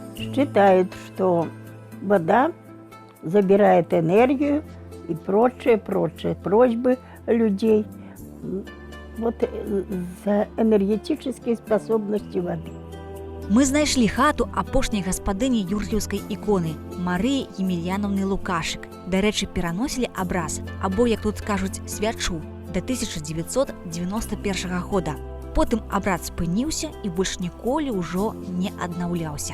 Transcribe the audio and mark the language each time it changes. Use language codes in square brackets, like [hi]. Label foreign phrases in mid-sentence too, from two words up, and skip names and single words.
[ru] считает, что вода забирает энергию и прочее просьбы людей вот за энергетические способности воды. [be] Мы знайшлі хату апошняй гаспадыні юр'еўскай іконы Марыі Емельяновны Лукашык. Дарэчы, пераносілі абраз, або, як тут кажуць, свячу, да 1991 года. Потым абрад спыніўся і больш ніколі ўжо не аднаўляўся.